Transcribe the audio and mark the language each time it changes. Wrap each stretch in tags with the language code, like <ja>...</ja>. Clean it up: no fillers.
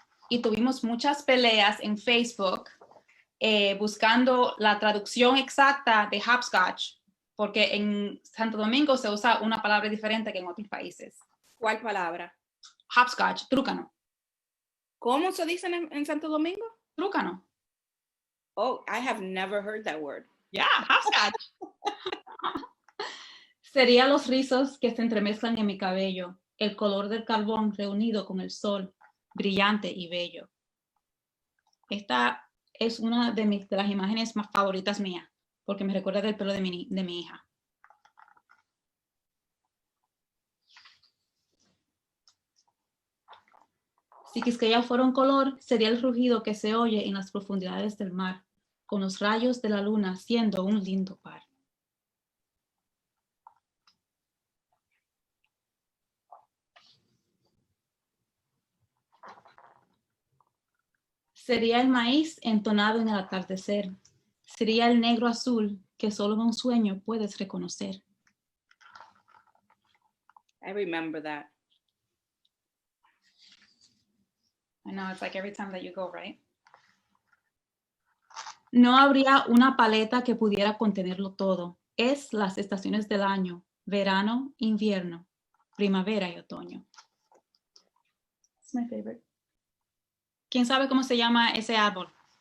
<es>Y tuvimos muchas peleas en Facebook buscando la traducción exacta de hopscotch, porque en Santo Domingo se usa una palabra diferente que en otros países. ¿Cuál palabra? Hopscotch, trúcano. ¿Cómo se dice en Santo Domingo? Trúcano.</es> <en>Oh, I have never heard that word. Yeah, hopscotch.</en> <es>Sería los rizos que se entremezclan en mi cabello, el color del carbón reunido con el sol, brillante y bello. Esta es una de las imágenes más favoritas mías, porque me recuerda del pelo de mi hija. Si Quisqueya fuera un color, sería el rugido que se oye en las profundidades del mar, con los rayos de la luna siendo un lindo par. Sería el maíz entonado en el atardecer. Sería el negro azul que solo en un sueño puedes reconocer.</es> <en>I remember that. I know, it's like every time that you go, right?</en> <es>No habría una paleta que pudiera contenerlo todo. Es las estaciones del año, verano, invierno, primavera y otoño.</es> <en>It's my favorite.</en> <es>¿Quién sabe cómo se llama ese árbol?</es>